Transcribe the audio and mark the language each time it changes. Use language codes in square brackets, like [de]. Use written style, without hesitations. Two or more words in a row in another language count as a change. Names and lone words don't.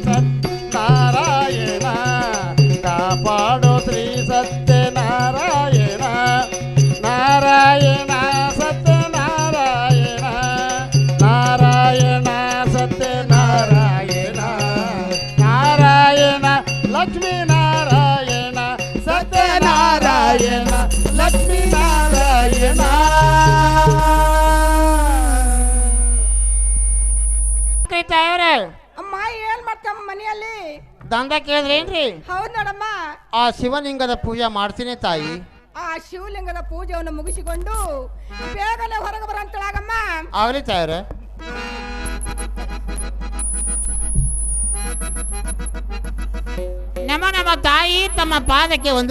[kn] ಸತ್ಯನಾರಾಯಣ ಕಾಪಾಡೋ ಶ್ರೀ ಸತ್ಯನಾರಾಯಣ ನಾರಾಯಣ ಸತ್ಯನಾರಾಯಣ ನಾರಾಯಣ ಸತ್ಯನಾರಾಯಣ ನಾರಾಯಣ ಲಕ್ಷ್ಮೀ ನಾರಾಯಣ ಸತ್ಯನಾರಾಯಣ ಲಕ್ಷ್ಮೀ ನಾರಾಯಣ ತಾಯವ್ರೆ ಅಮ್ಮ ಏನ್ ಮಾಡ್ತಮ್ಮ ಮನೆಯಲ್ಲಿ? ದಂಡ ಕೇಳಿದ್ರೇನ್ರಿ? ಹೌದ್ ನೋಡಮ್ಮ. ಆ ಶಿವಲಿಂಗದ ಪೂಜೆ ಮಾಡ್ತೀನಿ ತಾಯಿ. ಆ ಶಿವಲಿಂಗದ ಪೂಜೆಯನ್ನು ಮುಗಿಸಿಕೊಂಡು ಬೇಗನೆ ಹೊರಗೆ ಬರಂತಳಾಗಮ್ಮ. ಆಗ್ಲಿ ತಾಯವ್ರೆ. ನಮ್ಮ ತಾಯಿ ತಮ್ಮ ಪಾದಕ್ಕೆ ಒಂದು